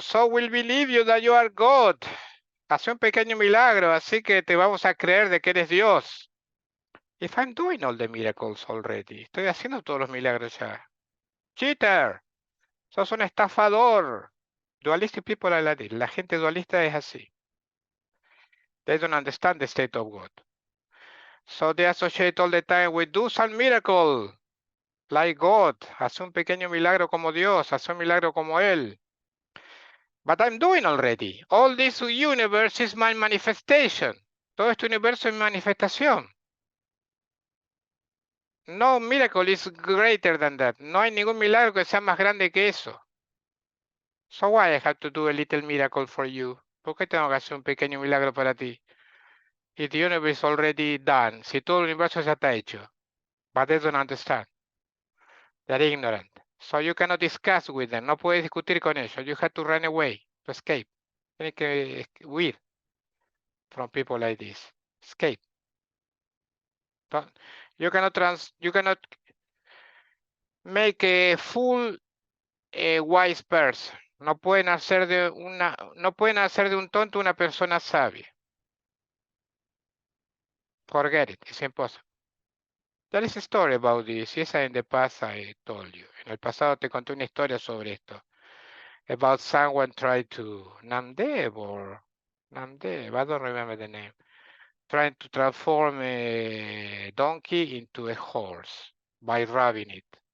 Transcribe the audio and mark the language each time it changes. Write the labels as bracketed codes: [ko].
[en] So we'll believe you that you are God. [es] Haz un pequeño milagro, así que te vamos a creer de que eres Dios. [en] If I'm doing all the miracles already. [es] Estoy haciendo todos los milagros ya. [en] Cheater. [es] Sos un estafador. [en] Dualistic people are like this. [es] La gente dualista es así. [en] They don't understand the state of God. So they associate all the time with do some miracle. Like God. [es] Haz un pequeño milagro como Dios. Haz un milagro como Él. [en] But I'm doing already. All this universe is my manifestation. [es] Todo este universo es mi manifestación. [en] No miracle is greater than that. [es] No hay ningún milagro que sea más grande que eso. [en] So why I have to do a little miracle for you? [es] ¿Por qué tengo que hacer un pequeño milagro para ti? [en] If the universe is already done. [es] Si todo el universo ya está hecho. [en] But they don't understand. They're ignorant. So you cannot discuss with them. [es] No puedes discutir con ellos. [en] You have to run away, to escape. [es] Tienes que huir [en] from people like this. Escape. You cannot make a fool a wise person. [es] No pueden hacer de un tonto una persona sabia. [en] Forget it. It's impossible. There is a story about this. Yes, in the past I told you. En el pasado te conté una historia sobre esto. About someone tried to Namdev, I don't remember the name. Trying to transform a donkey into a horse by rubbing it.